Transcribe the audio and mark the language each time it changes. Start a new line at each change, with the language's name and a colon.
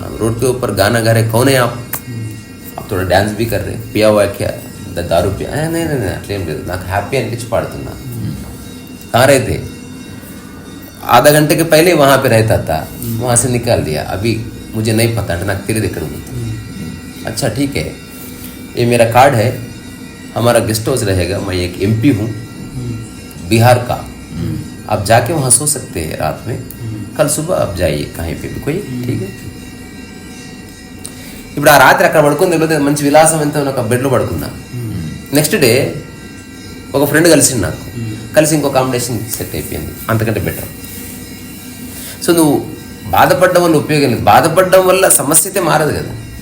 Hindi: Road के ऊपर गाना गा रहे, कौन है आप थोड़ा డ్యాన్స్ भी कर रहे, पिया हुआ क्या, दारू पिया.
Telugu: नहीं అట్లేం లేదు, నాకు హ్యాపీ అనిపించి పాడుతున్నా.
Hindi: कहाँ रहते, आधा घंटे के पहले वहाँ पे रहता था, वहाँ से निकाल दिया, अभी मुझे नहीं पता,
Telugu: అంటే నాకు తెలియదు ఎక్కడ ఉంది.
Hindi: अच्छा ठीक है, ये मेरा कार्ड है, हमारा गेस्ट हाउस रहेगा, मैं एक MP हूँ बिहार का, आप जाके वहाँ सो सकते हैं रात में, कल सुबह आप जाइए कहीं पे भी, कोई ठीक है.
Telugu: ఇప్పుడు ఆ రాత్రి అక్కడ పడుకుంది, మంచి విలాసం ఎంత ఒక బెడ్లో పడుకున్నా. నెక్స్ట్ డే ఒక ఫ్రెండ్ కలిసింది నాకు, కలిసి ఇంకో కాంబినేషన్ సెట్ అయిపోయింది, అంతకంటే బెటర్. సో నువ్వు బాధపడడం వల్ల ఉపయోగం లేదు, బాధపడడం వల్ల సమస్య అయితే మారదు కదా.